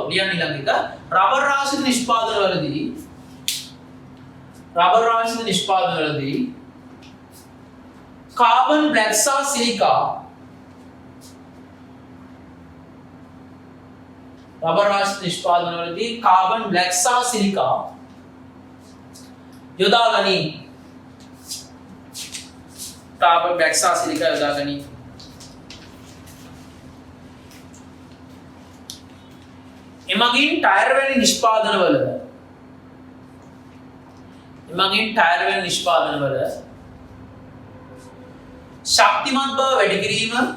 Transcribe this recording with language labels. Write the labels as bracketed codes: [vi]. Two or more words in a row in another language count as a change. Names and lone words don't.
[si] ලියන්න ඊළඟ එක රබර් ආශ්‍රිත නිෂ්පාදන වලදී කාබන් බ්ලැක් සහ සිලිකා රබර් ආශ්‍රිත නිෂ්පාදන වලදී කාබන් බ්ලැක් සහ සිලිකා යොදා ගනී. කාබන් බ්ලැක් සහ සිලිකා යොදා ගනී. එමගින් ටයර් වැනි නිෂ්පාදනවල ශක්තිමත් බව වැඩි කිරීම